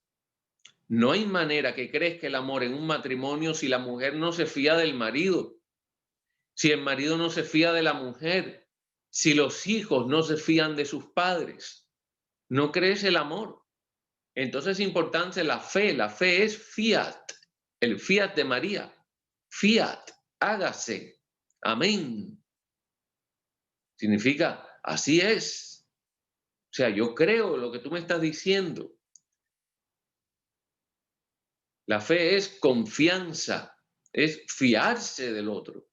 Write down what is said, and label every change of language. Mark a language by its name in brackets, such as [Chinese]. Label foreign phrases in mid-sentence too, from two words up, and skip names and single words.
[Spanish] No hay manera que crezca el amor en un matrimonio si la mujer no se fía del marido, si el marido no se fía de la mujer, si los hijos no se fían de sus padres. No crece el amor. Entonces es importante la fe es fiat, el fiat de María, fiat, hágase, amén. Significa, así es. O sea, yo creo lo que tú me estás diciendo. La fe es confianza, es fiarse del otro.